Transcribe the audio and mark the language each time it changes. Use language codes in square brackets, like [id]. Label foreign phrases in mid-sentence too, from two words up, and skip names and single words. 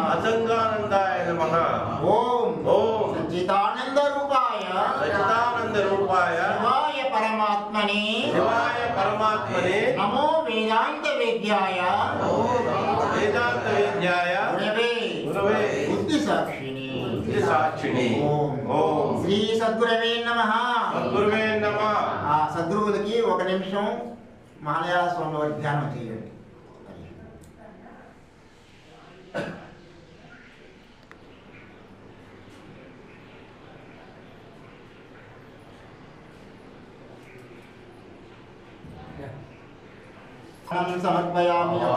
[sa] ओम सच्चिदानंद रूपाय शिवाय परमात्मने नमो वेदांत वेद्याय गुरवे बुद्धि साक्षिणे. ओम శ్రీ సద్గురవే నమః. [te] ఆ సద్గురువులకి ఒక నిమిషం మహాలయాల స్వామి వారి ధ్యానం చేయండి. [sa] సమర్పయామి.